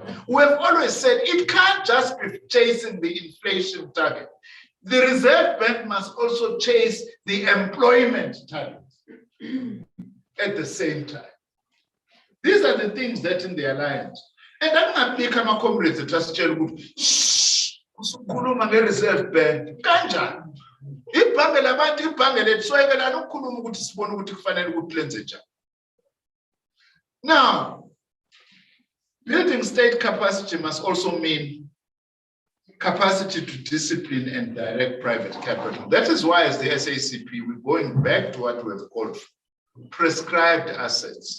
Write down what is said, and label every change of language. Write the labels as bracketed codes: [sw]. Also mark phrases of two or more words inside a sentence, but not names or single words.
[en] We have always said it can't just be chasing the inflation target. The Reserve Bank must also chase the employment target at the same time. These are the things that in the alliance. And I'm not making my comrades just tell you, shh, [zu] usukhuluma nge-Reserve Bank. Kanjani? Ibhange labantu, ibhange lethu, soyekela nokukhuluma ukuthi sibone ukuthi kufanele ukuthi lenze njani. [en] Now, building state capacity must also mean capacity to discipline and direct private capital. That is why, as the SACP, we're going back to what we've called prescribed assets.